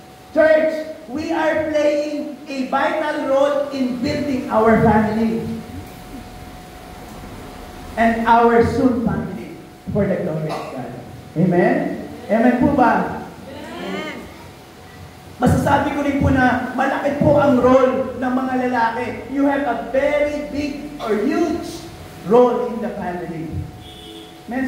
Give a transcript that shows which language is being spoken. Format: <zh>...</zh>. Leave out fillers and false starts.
<en>Church, we are playing a vital role in building our family. And our soon family for the glory of God.</en> <tl>Amen? Amen po ba? Amen. Masasabi ko rin po na malaki po ang role ng mga lalaki.</tl> <en>You have a very big or huge role in the family. Amen?</en>